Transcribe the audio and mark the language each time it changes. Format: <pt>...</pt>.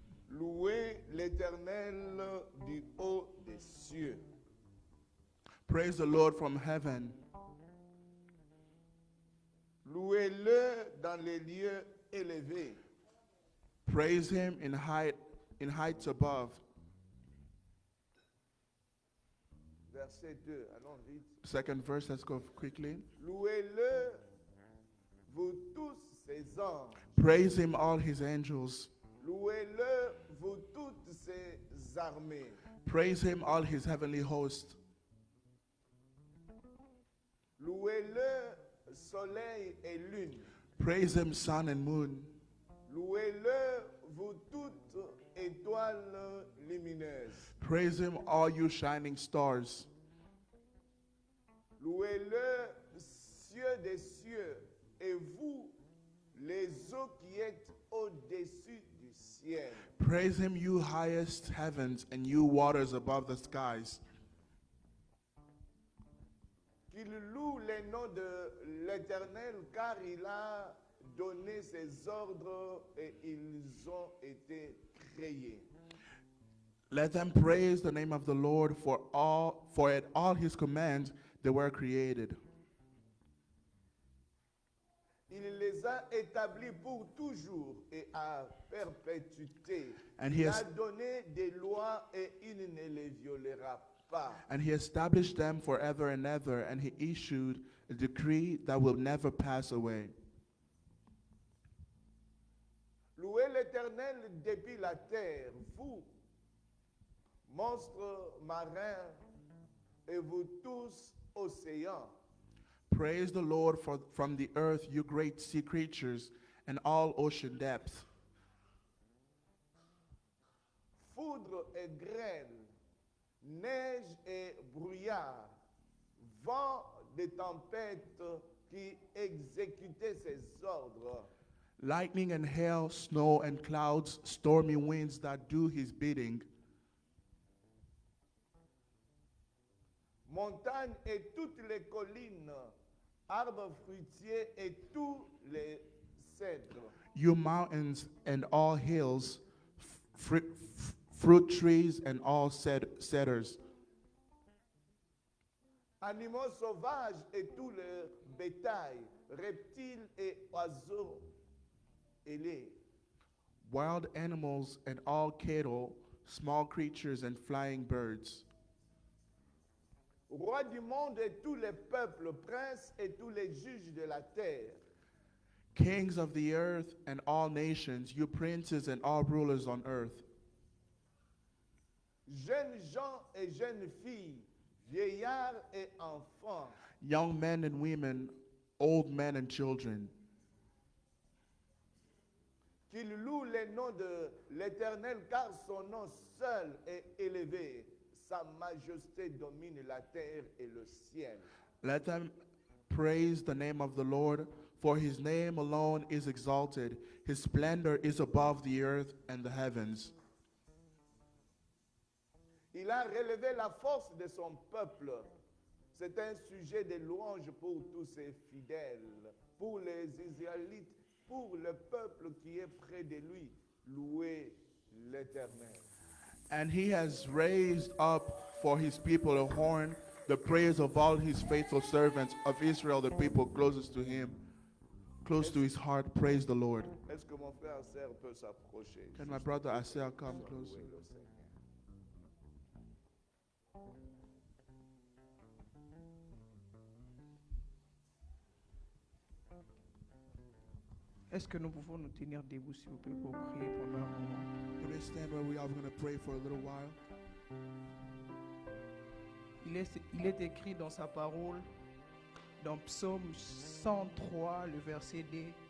<fr>Louez l'Éternel du haut des cieux.</fr> <en>Praise the Lord from heaven.</en> <fr>Louez-le dans les lieux élevés.</fr> <en>Praise him in heights above.</en> <fr>Verset 2, allons vite.</fr> <en>Second verse, let's go quickly.</en> <fr>Louez-le, vous tous ses anges.</fr> <en>Praise him, all his angels.</en> <fr>Louez-le, vous toutes ses armées.</fr> <en>Praise him, all his heavenly hosts.</en> <fr>Louez-le, soleil et lune.</fr> <en>Praise him, sun and moon.</en> <fr>Louez-le, vous toutes étoiles lumineuses.</fr> <en>Praise him, all you shining stars.</en> <fr>Louez-le, cieux des cieux, et vous, les eaux qui êtes au-dessus du ciel.</fr> <en>Praise him, you highest heavens and you waters above the skies.</en> <fr>Qu'il loue les noms de l'Éternel, car il a donné ses ordres et ils ont été créés.</fr> <en>Let them praise the name of the Lord, for at all his commands they were created.</en> <fr>Il les a établis pour toujours et à perpétuité.</fr> <en>And he</en> <fr>Il</fr> <en>has-</en> <fr>a donné des lois et il ne les violera pas.</fr> <en>And he established them forever and ever, and he issued a decree that will never pass away.</en> <fr>Louez l'Éternel depuis la terre, vous, monstres marins, et vous tous, océans.</fr> <en>Praise the Lord from the earth, you great sea creatures, and all ocean depths.</en> <fr>Foudre et grêle, neige et brouillard, vent de tempête qui exécutait ses ordres.</fr> <en>Lightning and hail, snow and clouds, stormy winds that do his bidding.</en> <fr>Montagnes et toutes les collines, arbres fruitiers et tous les cèdres.</fr> <en>You mountains and all hills, fruit trees and all cedars.</en> <fr>Animaux sauvages et tout le bétail, reptiles et oiseaux ailés.</fr> <en>Wild animals and all cattle, small creatures and flying birds.</en> <fr>Roi du monde et tous les peuples, princes et tous les juges de la terre.</fr> <en>Kings of the earth and all nations, you princes and all rulers on earth.</en> <fr>Jeunes gens et jeunes filles, vieillards et enfants.</fr> <en>Young men and women, old men and children.</en> <fr>Qu'ils louent les noms de l'Éternel, car son nom seul est élevé. Sa majesté domine la terre et le ciel.</fr> <en>Let them praise the name of the Lord, for his name alone is exalted. His splendor is above the earth and the heavens.</en> <fr>Il a relevé la force de son peuple. C'est un sujet de louange pour tous ses fidèles, pour les Israélites, pour le peuple qui est près de lui. Louez l'Éternel.</fr> <en>And he has raised up for his people a horn, the praise of all his faithful servants of Israel, the people closest to him, close to his heart. Praise the Lord.</en> <fr>Est-ce que mon frère Serre peut s'approcher?</fr> <en>Can my brother Asel come closer?</en> <fr>Louez le Seigneur. Est-ce que nous pouvons nous tenir debout, s'il vous plaît, pour prier pendant un moment?</fr> <en>Can we stand where we are? We're going to pray for a little while.</en> <fr>Il est écrit dans sa parole, dans Psaume 103, le verset D.</fr>